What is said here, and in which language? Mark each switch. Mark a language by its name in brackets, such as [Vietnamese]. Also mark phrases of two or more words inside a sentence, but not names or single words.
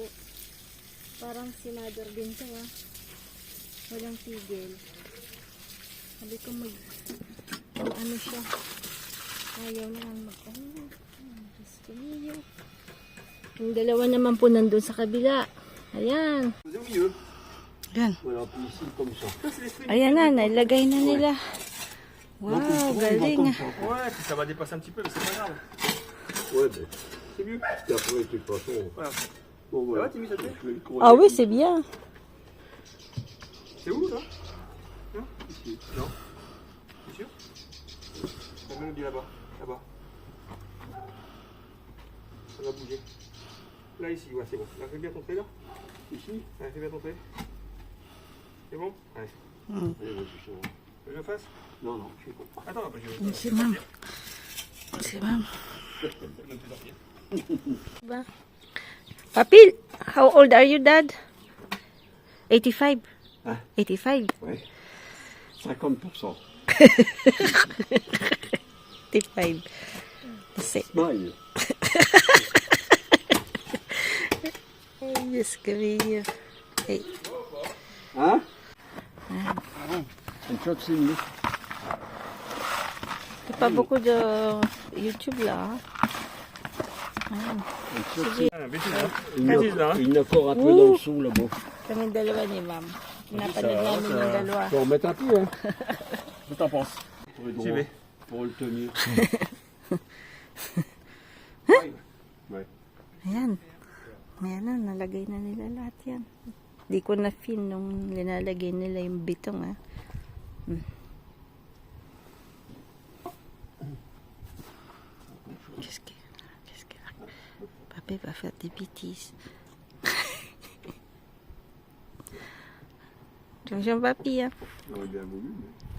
[Filipino] Parang si Mother din to ah. Walang tigil. Sabi ko ano siya. Ayaw na lang Diyos ko niyo. Yung dalawa naman po nandun sa kabila. Ayan. [French] Au milieu. [Filipino] Ayan. [French] Voilà, puis ici, comme ça. Ça, c'est l'esprit. [Filipino] Ayan na, nailagay na nila. Wow, [French] Donc, ils vont [Filipino] galing. [French] comme ah. ça. Ouais, puis ça va dépasser un petit peu, mais c'est pas grave. Ouais, ben, C'est mieux. puis après, de toute façon. Voilà. Bon, Ça voilà. va, Timmy, ça te plaît? Je vais le creuser Ah oui, comme c'est bien. C'est où, ça? ici. Non. C'est sûr? La main dit là-bas. Là-bas. Ça va bouger. Là, ici, ouais, c'est bon. Là, fais bien ton trait, là. Ici. Ouais, fais bien ton trait. C'est bon? Allez. Allez, vas-y, c'est bon. Que je le fasse? Non, non, je sais pas. Attends, après, je vais. C'est bon. C'est bon. Ba? Papi, [English] how old are you, Dad? 85. [French] Hein? 85. Ouais. 50%. 85. C'est. Smile. [Filipino] Ay, Diyos ko, Mio. Hey. [French] Hein? Une shot, c'est mieux. T'as pas beaucoup de YouTube là. Hein? Une shot, [Filipino] Sige. [French] Ah, bêtise, hein? Il Bêtise, là, hein? y en a encore un peu Ouh. dans le sous là-bas. [Filipino] Kami dalawa ni Ma'am. Napanood namin yung dalawa. [French] Je peux en mettre un peu, hein. Je t'en pense. Pour le, J'y vais. pour le tenir. Ouais. [Filipino] Ayan. Ayan na, nalagay na nila lahat yan. Di ko na-fin nung linalagay nila yung bitong, ha. [French] Qu'est-ce que... Papa va faire des bêtises. Attention, papi, hein. J'aurais bien voulu, mais...